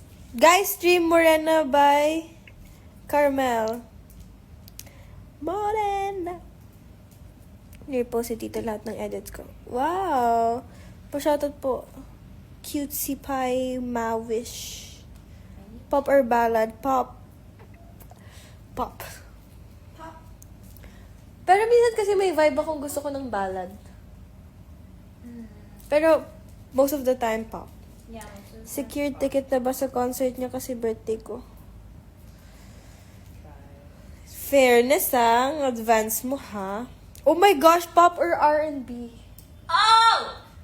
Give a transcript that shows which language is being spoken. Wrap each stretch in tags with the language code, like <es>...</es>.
<en>Guys, stream Morena by Carmel. Morena.</en> <tl>Nire-post si Tito lahat ng edits ko.</tl> <en>Wow!</en> <tl>Pa-shoutout po.</tl> <en>Cutesy Pie Mawish. Pop or ballad? Pop. Pop. Pop.</en> <tl>Pero minsan kasi may vibe akong gusto ko ng ballad.</tl> <en>Pero most of the time, pop. Yeah.</en> <tl>Secured ticket na ba sa concert niya kasi birthday ko? Fairness ang advance mo, ha?</tl> <en>Oh my gosh, pop or R&B? Oh!</en>